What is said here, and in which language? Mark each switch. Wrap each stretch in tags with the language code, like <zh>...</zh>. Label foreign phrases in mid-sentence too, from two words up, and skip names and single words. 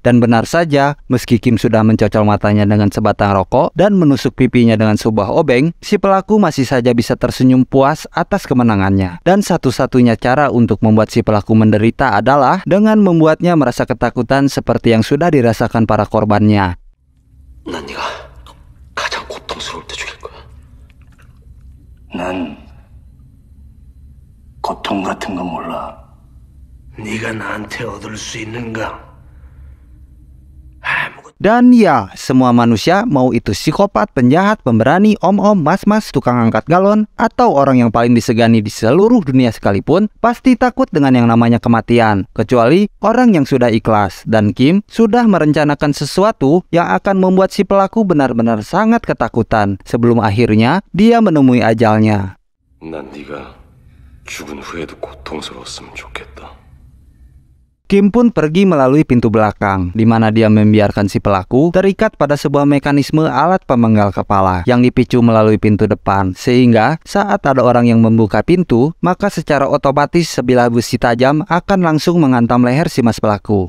<id>Dan benar saja, meski Kim sudah mencocol matanya dengan sebatang rokok dan menusuk pipinya dengan sebuah obeng, si pelaku masih saja bisa tersenyum puas atas kemenangannya. Dan satu-satunya cara untuk membuat si pelaku menderita adalah dengan membuatnya merasa ketakutan seperti yang sudah dirasakan para korbannya.</id> <ko>난 네가 가장 고통스러울 때 죽일 거야. 난 고통 같은 거 몰라. 네가 나한테 얻을 수 있는가?</ko> <id>Dan ya, semua manusia, mau itu psikopat, penjahat, pemberani, om-om, mas-mas, tukang angkat galon, atau orang yang paling disegani di seluruh dunia sekalipun, pasti takut dengan yang namanya kematian. Kecuali orang yang sudah ikhlas. Dan Kim sudah merencanakan sesuatu yang akan membuat si pelaku benar-benar sangat ketakutan sebelum akhirnya dia menemui ajalnya.</id> <ko>난 네가 죽은 후에도 고통스러웠으면 좋겠다.</ko> <id>Kim pun pergi melalui pintu belakang, di mana dia membiarkan si pelaku terikat pada sebuah mekanisme alat pemenggal kepala yang dipicu melalui pintu depan, sehingga saat ada orang yang membuka pintu, maka secara otomatis sebilah besi tajam akan langsung menghantam leher si mas pelaku.</id>